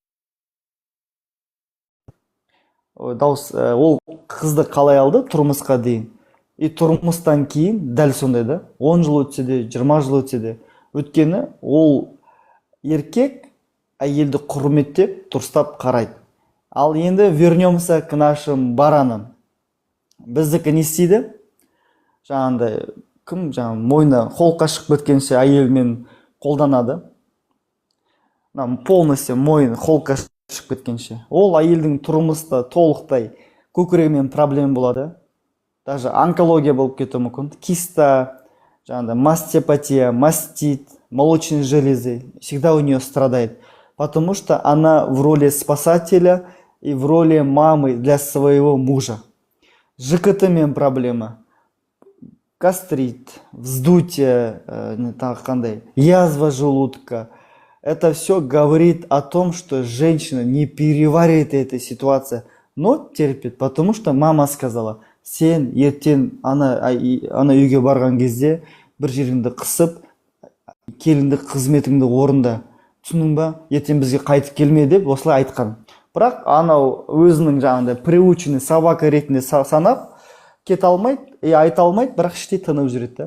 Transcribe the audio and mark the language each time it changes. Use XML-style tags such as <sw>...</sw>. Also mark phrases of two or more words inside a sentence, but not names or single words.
<kk>Ол қызды қалай алды тұрмысқа дейін? И тұрмыстан кейін дәл сондай да, 10 жыл өтсе де, 20 жыл өтсе де, өткені ол еркек әйелді құрметтеп, дұрыстап қарайды.</kk> <ru>Ал енді вернемся к нашим баранам.</ru> <kk>Біздікі не істейді? Жаңағыдай, кім мойны қолқа шығып кеткенше әйелмен қолданады. Полностью мойын қолқа шығып кеткенше. Ол әйелдің тұрмыста толықтай көкірегімен проблема болады. Даже онкология болып кетуі мүмкін.</kk> <ru>Киста, мастопатия, мастит, молочные железы. Всегда у нее страдает. Потому что она в роли спасателя и в роли мамы для своего мужа.</ru> <kk>ЖКТ-мен проблема.</kk> <ru>Гастрит, вздутие, язва желудка. Это все говорит о том, что женщина не переваривает эту ситуацию, но терпит, потому что мама сказала,</ru> <kk>сен ертең ана үйге барған кезде бір жеріңді қысып, келінді қызметіңді орында. Түсінің ба? Ертең бізге қайтып келме деп осылай айтқан. Бірақ анау өзінің жаңағыдай</kk> <ru>приученный собака</ru> <kk>ретінде санап кете алмайды, айта алмайды, бірақ іштей тынып жүреді.</kk>